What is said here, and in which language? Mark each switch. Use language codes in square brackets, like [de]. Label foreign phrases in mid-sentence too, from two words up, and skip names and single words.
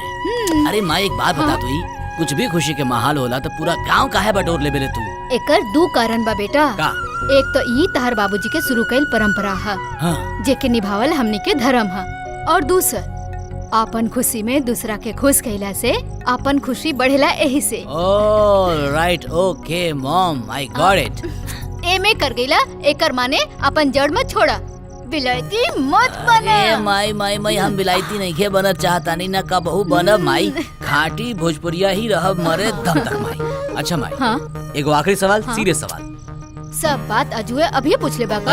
[bho] अरे माई एक बात बता तू, कुछ भी खुशी के माहौल होला तो पूरा गांव काहे बटोर ले बेले तू? एकर दो कारण बा बेटा। का? एक तो ई तहर बाबूजी के शुरू कईल परंपरा है। हाँ। जेके निभावल हमनी के धर्म है। और दूसर आपन खुशी में दूसरा के खुश कइला से आपन खुशी बढ़ेला यही से। [en] Oh right, okay mom, I got it. [bho] एमे कर गईला एकर माने अपन जड़ मत छोड़ा, बिलायती मत बना। ए माई माई माई, हम बिलायती नहीं के बनत चाहता नहीं ना कबहू बनब माई। खाटी भोजपुरिया ही रहब मरे दम तक माई। अच्छा माई। हाँ? एगो आखिरी सवाल, सीरियस सवाल। सब बात अजुए अभी पूछ ले बाका।